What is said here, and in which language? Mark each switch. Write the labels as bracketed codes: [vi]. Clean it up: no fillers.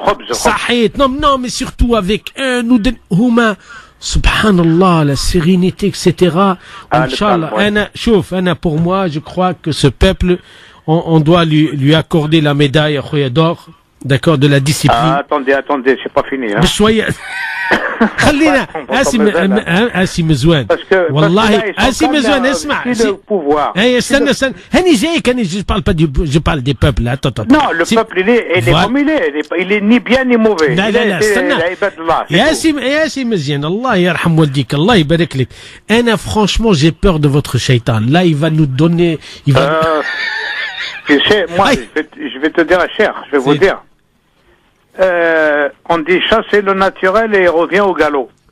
[ar] صحيت [fr] non mais surtout avec [ar] هما سبحان الله [fr] la sérénité etc. Inch'Allah [ar] أنا [fr] pour moi je crois que ce peuple on doit lui accorder la médaille [ar] خويا [fr] d'or, d'accord, de la discipline. Attendez, c'est pas fini hein. [ar] بشوية خلينا اسي مزوان والله اسي مزوان اسمع اي استنى هاني جايك انا [fr] je parle des peuples. Attends. Non, le peuple il est comme il est ni bien ni mauvais. [ar] لا استنى يا سي مزيان الله يرحم والديك الله يبارك لك. انا [fr] franchement j'ai peur de votre shaitan. Là il va nous donner tu sais, moi je vais te dire cher, je vais vous dire. On dit chasser le naturel et revient au galop.